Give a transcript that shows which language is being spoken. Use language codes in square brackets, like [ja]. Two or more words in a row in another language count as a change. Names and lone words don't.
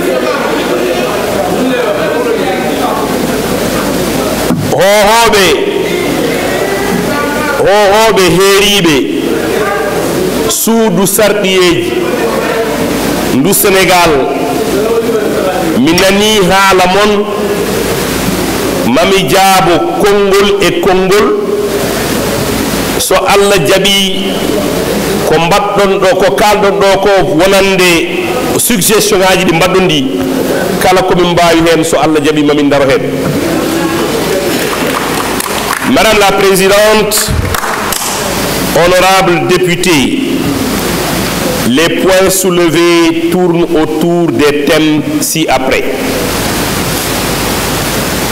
[ff] hohoɓe heeriɓe suudu sarɗiyeji ndu Sénégal, mi nani haala mon, mami jaabo konngol e konngol. So Allah jaɓi ko mbaɗɗon ɗo, ko kalɗon ɗo ko wonande suggestion ngaji ɗi mbaɗɗon ɗi, kala komin mbawi hen so Allah jaɓi mamin daro hen. [fr] Madame la Présidente, honorables députés, les points soulevés tournent autour des thèmes ci-après.